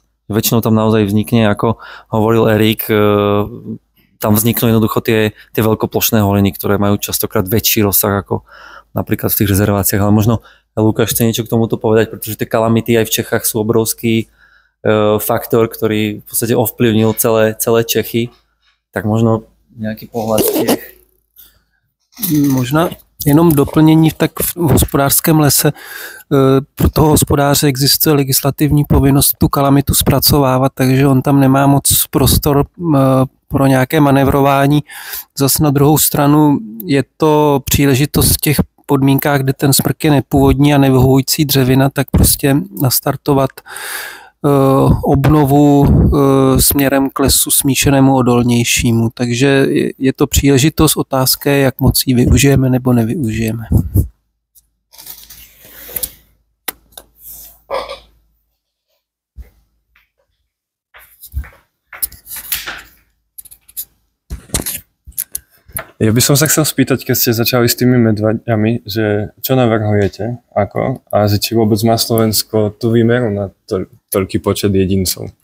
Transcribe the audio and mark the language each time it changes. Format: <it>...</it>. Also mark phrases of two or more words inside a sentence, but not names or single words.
<sk>Väčšinou tam naozaj vznikne, ako hovoril Erik, tam vzniknú jednoducho tie veľkoplošné holiny, ktoré majú častokrát väčší rozsah ako napríklad v tých rezerváciách. Ale možno Lukáš chce niečo k tomuto povedať, pretože tie kalamity aj v Čechách sú obrovský faktor, ktorý v podstate ovplyvnil celé Čechy. Tak možno nejaký pohľad tiež.</sk> <cs>Jenom doplnění, tak v hospodářském lese pro toho hospodáře existuje legislativní povinnost tu kalamitu zpracovávat, takže on tam nemá moc prostor pro nějaké manevrování. Zas na druhou stranu je to příležitost v těch podmínkách, kde ten smrk je nepůvodní a nevyhovující dřevina, tak prostě nastartovat obnovu směrem k lesu smíšenému odolnějšímu. Takže je to příležitost, otázka je, jak moc ji využijeme nebo nevyužijeme.</cs> <sk>Ja by som sa chcel spýtať, keď ste začali s tými medveďami, že čo navrhujete, ako, a že či vôbec má Slovensko tú výmeru na toľký počet jedincov.</sk>